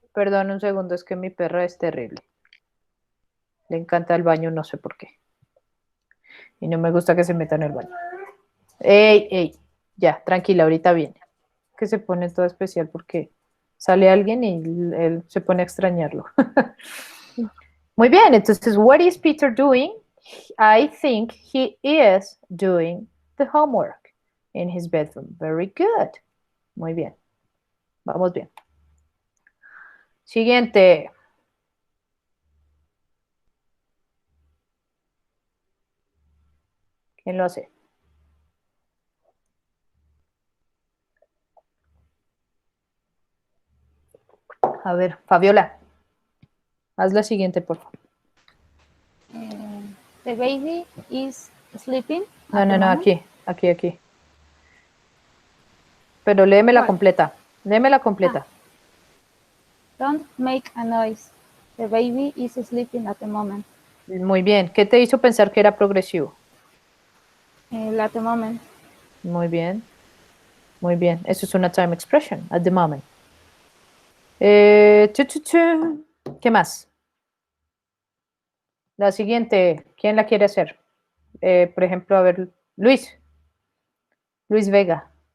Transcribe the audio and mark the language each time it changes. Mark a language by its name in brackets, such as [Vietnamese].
[Spanish] Perdón un segundo, es que mi perra es terrible. Le encanta el baño, no sé por qué. Y no me gusta que se meta en el baño. Ey, ya, tranquila, ahorita viene. Que se pone todo especial porque sale alguien y él se pone a extrañarlo. Muy bien, entonces, [English] what is Peter doing? I think he is doing the homework in his bedroom. Very good. [Spanish] Muy bien. Vamos bien. Siguiente. ¿Quién lo hace? A ver, Fabiola. Haz la siguiente, por favor. [English] The baby is sleeping. [Spanish] No, aquí. Pero léemela completa. Léemela completa. [English] Don't make a noise. The baby is sleeping at the moment. [Spanish] Muy bien. ¿Qué te hizo pensar que era progresivo? [English] At the moment. [Spanish] Muy bien. Eso es una time expression, at the moment. ¿Qué más? La siguiente, ¿quién la quiere hacer? Por ejemplo, a ver, Luis Vega.